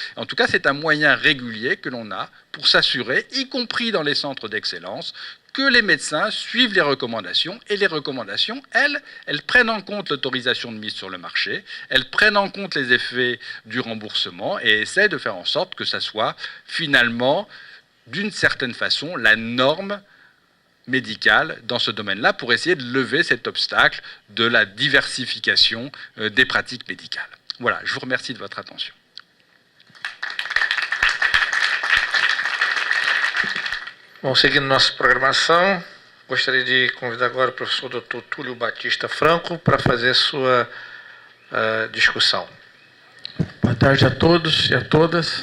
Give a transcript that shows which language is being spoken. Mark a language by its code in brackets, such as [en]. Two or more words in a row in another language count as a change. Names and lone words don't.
[fr] En tout cas, c'est un moyen régulier que l'on a pour s'assurer, y compris dans les centres d'excellence, que les médecins suivent les recommandations, et les recommandations, elles prennent en compte l'autorisation de mise sur le marché, elles prennent en compte les effets du remboursement et essaient de faire en sorte que ça soit finalement, d'une certaine façon, la norme médicale dans ce domaine-là pour essayer de lever cet obstacle de la diversification des pratiques médicales. Voilà, je vous remercie de votre attention. [pt] Bom, seguindo nossa programação, gostaria de convidar agora o professor Dr. Túlio Batista Franco para fazer sua discussão. Boa tarde a todos e a todas.